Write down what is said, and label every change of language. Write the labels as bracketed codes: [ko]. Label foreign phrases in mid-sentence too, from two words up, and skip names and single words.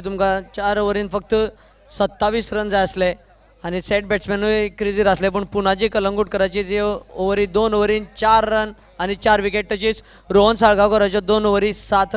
[kok] तुमकां 4 ओव्हरीन फक्त 27 रन जाय आसले आणि सेट बॅट्समॅनूय क्रिजीर आसले पूण पुनाजी कलंगूटकराची जी ओव्हरी 2 ओव्हरीन 4 रन आणि 4 विकेट. तशीच रोहन साळगांवकराच्यो 2 ओव्हरी 7